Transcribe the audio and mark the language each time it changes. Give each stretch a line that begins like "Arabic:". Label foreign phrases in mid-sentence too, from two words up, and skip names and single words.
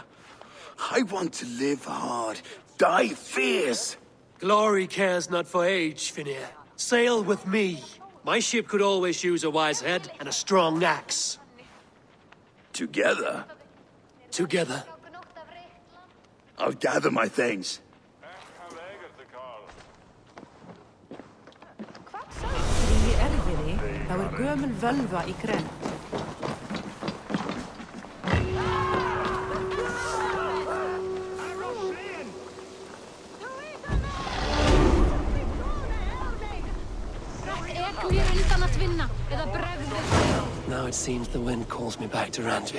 English: I want to live hard, die fierce. Glory cares not for age, Finir. Sail with me. My ship could always use a wise head and a strong axe. Together, Together. I'll gather my things.
Icelandic: Í erfinni, þá gömul völva í grennd.
English: Now it seems the wind calls me back to Randvi.